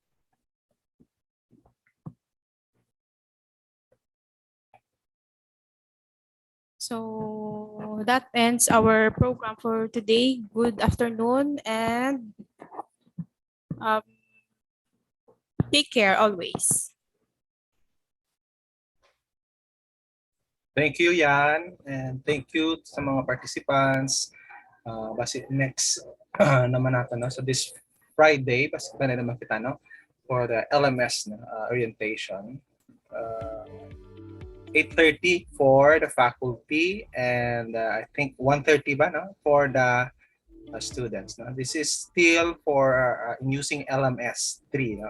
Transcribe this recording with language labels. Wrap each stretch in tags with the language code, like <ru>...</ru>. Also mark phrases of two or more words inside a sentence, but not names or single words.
<en>So that ends our program for today. Good afternoon, and take care always. Thank you, Yan. And thank you</en> <tl>sa mga</tl> <en>participants.</en> <hil>Basi next naman natin, no?</hil> <en>So this Friday,</en> <hil>basi na naman kita, no?</hil> <en>For the LMS orientation. 8:30 for the faculty, and I think 1:30 ba, no? For the students. No? This is still for using LMS 3, no?</en>